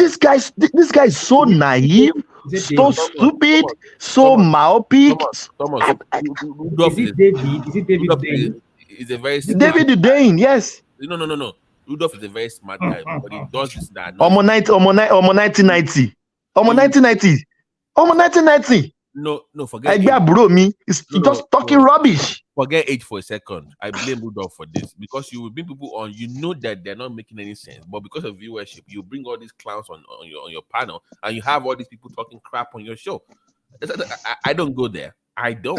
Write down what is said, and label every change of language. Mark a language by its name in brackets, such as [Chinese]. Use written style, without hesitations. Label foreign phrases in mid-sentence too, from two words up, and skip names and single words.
[English] This guy is so naive, so stupid, so myopic. Thomas, Rudolph Is it David? Is it David Rudolph Dane? is a very David Dane, yes. No. Rudolph is a very smart guy, but he does this that. Omo 1990. Omo 1990. Omo 1990. No, forget [Yoruba] Egbe àbúrò mi [English] is just talking rubbish. Forget age for a second. I blame Rudolph for this because you will bring people on. You know that they're not making any sense, but because of viewership, you bring all these clowns on your panel, and you have all these people talking crap on your show. I don't go there. I don't.